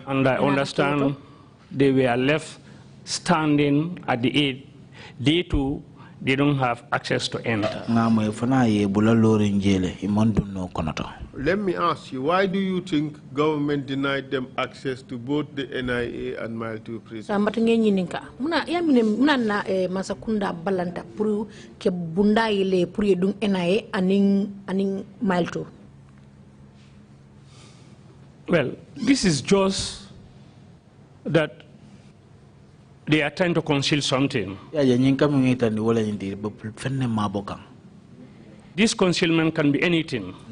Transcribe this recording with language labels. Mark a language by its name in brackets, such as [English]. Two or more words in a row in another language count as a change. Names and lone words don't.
[English] And I understand they were left standing at the 8th. Day 2, they don't have access to enter. Let me ask you, why do you think government denied them access to both the NIA and Mile 2 prison? [Mandingo] Muna na masakunda balanta puru ke bunda ile puru dung NIA aning Mile 2. [English] Well, this is just that they are trying to conceal something. This concealment can be anything.